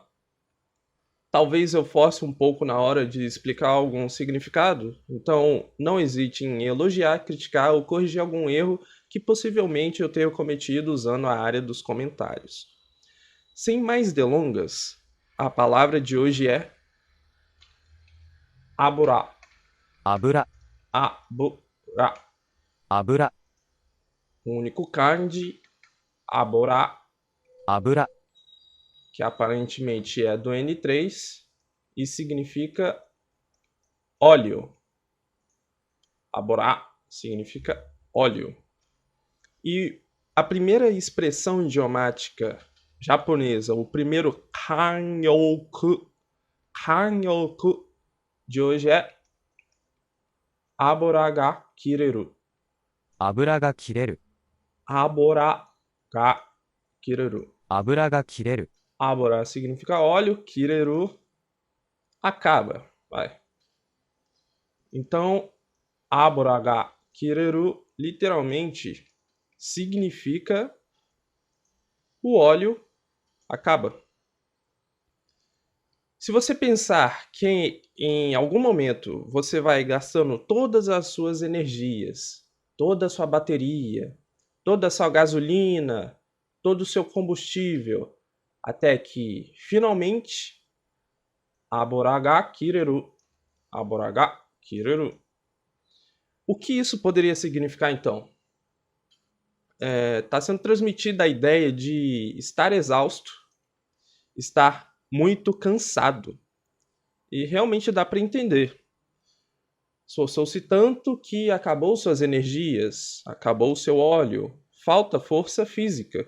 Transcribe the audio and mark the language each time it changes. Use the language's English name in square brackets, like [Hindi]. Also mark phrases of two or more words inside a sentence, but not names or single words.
[Portuguese] Talvez eu force um pouco na hora de explicar algum significado, então não hesite em elogiar, criticar ou corrigir algum erro que possivelmente eu tenha cometido usando a área dos comentários. Sem mais delongas, a palavra de hoje é abura. 油、 Abura. 油、 O único kanji, abura, 油、 que aparentemente é do N3 e significa óleo. Abura significa óleo. E a primeira expressão idiomática japonesa, o primeiro kanyoku de hoje é [Japanese] 油が切れる. 油が切れる、油が切れる. 油が切れる、 [Portuguese] Abora significa óleo, kireru acaba, vai. Então, [Japanese] 油が切れる [Portuguese] literalmente significa o óleo acaba. Se você pensar que em algum momento você vai gastando todas as suas energias, toda a sua bateria, toda a sua gasolina, todo o seu combustível, até que finalmente [Japanese] 油が切れる、油が切れる. [Portuguese] O que isso poderia significar então? Está sendo transmitida a ideia de estar exausto, estar muito cansado. E realmente dá para entender. Esforçou-se tanto que acabou suas energias, acabou seu óleo, falta força física.